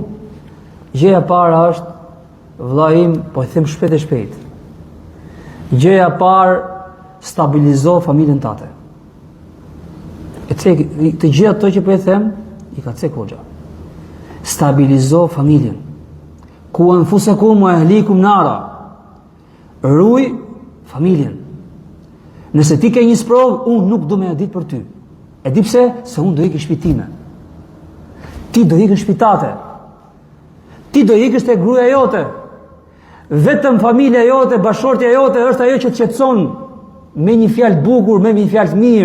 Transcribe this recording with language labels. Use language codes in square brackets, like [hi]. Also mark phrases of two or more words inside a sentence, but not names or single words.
[sq] Gjëja para është, vëlla im, po e them shpejt e shpejt. Gjëja parë, stabilizo familjen tate. Të gjitha ato që po e them, i ka cek hoxha. Stabilizo familjen. [ar] قوا أنفسكم وأهليكم نارا. [sq] Ruaj familjen. Nëse ti ke një sprovë, unë nuk do me e ditë për ty. E di pse? Se unë do ikë shpitime. Ti do ikë shpitate. Ti do ikë te gruaja jote. Vetëm familja jote, bashortja jote është ajo që të qetëson me një fjalë bukur, me një fjalë mirë.